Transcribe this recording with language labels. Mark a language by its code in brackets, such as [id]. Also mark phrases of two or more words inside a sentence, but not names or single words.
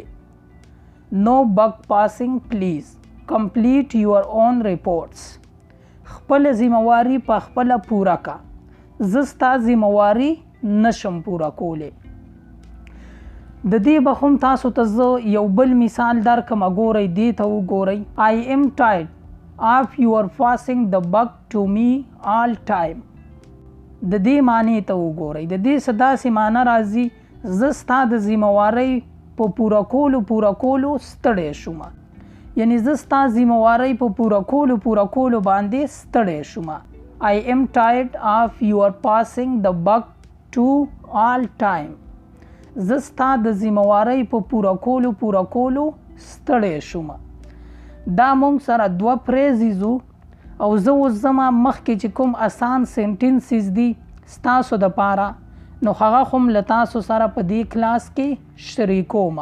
[en] no buck passing please complete your own reports. [ps] خپل ذمهواري په خپله پوره که، زه ستا ذمهواري نشم پوره کولی. د دې به هم تاسو ته زه یو بل مثال درکمه. ګورئ دې ته وګورئ. [en] I am tired of your passing the buck to me all time. [ps] د دې معنی ته وګورئ. د دې څه داسې معنی راځي زه ستا د ذمهوارۍ په پوره کولو ستړی شوم. یعنی زه ستا ذمهوارۍ په پوره کولو باندې ستړی شوم. [en] I am tired of your passing the buck to all time. [ps] زه ستا د ذمهوارۍ په پوره کولو ستړی شوم. دا مونږ سره دوه پریزیزو او زه اوس زما مخکې چې کوم اسان سنټنسز دي ستاسو دپاره نو هغه خو هم له تاسو سره په دې کلاس کې شریکوم.